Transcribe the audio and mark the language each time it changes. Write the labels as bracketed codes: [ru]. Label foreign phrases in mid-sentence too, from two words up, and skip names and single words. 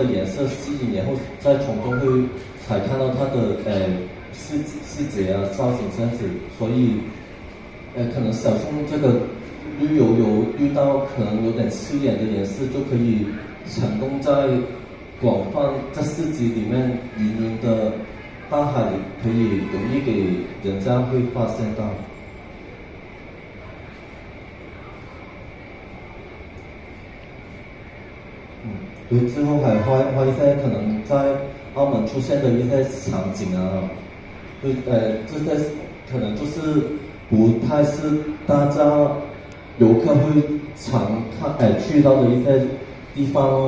[zh] 顏色吸引，然後再從中會才看到它的細節啊、造型這樣子，所以可能小眾這個綠油油遇到可能有點刺眼的顏色，就可以成功在廣泛在市集裡面芸芸的大海裡，可以容易給人家會發現到。对，之后还画一些可能在澳门出现的一些场景啊，对，这些可能就是不太是大家游客会常去到的一些地方哦。